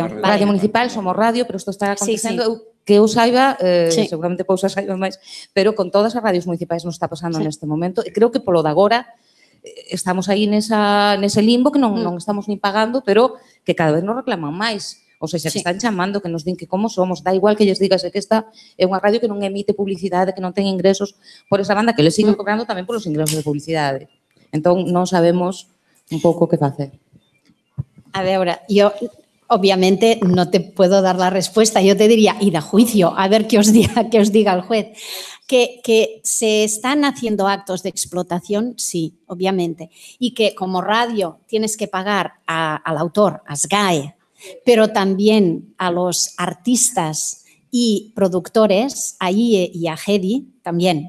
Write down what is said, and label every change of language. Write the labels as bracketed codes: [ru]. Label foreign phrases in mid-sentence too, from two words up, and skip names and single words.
[gl] Radio municipal, somos radio, pero isto está acontecendo, que eu saiba, seguramente Pousa saiba máis, pero con todas as radios municipais nos está pasando neste momento, e creo que polo de agora estamos aí nese limbo que non estamos nin pagando, pero que cada vez nos reclaman máis. Ou seja, que están chamando, que nos din que como somos, dá igual que lles digas que esta é unha radio que non emite publicidade, que non ten ingresos por esa banda, que [es] les siguen [gl] cobrando tamén polos ingresos de publicidade. Entón, non sabemos un pouco que facer. [es] A ver, yo obviamente no te puedo dar la respuesta, yo te diría, id a juicio, a ver qué os diga el juez. Que se están haciendo actos de explotación, sí, obviamente, y que como radio tienes que pagar al autor, a SGAE, pero también a los artistas y productores, a IE y a GEDI también.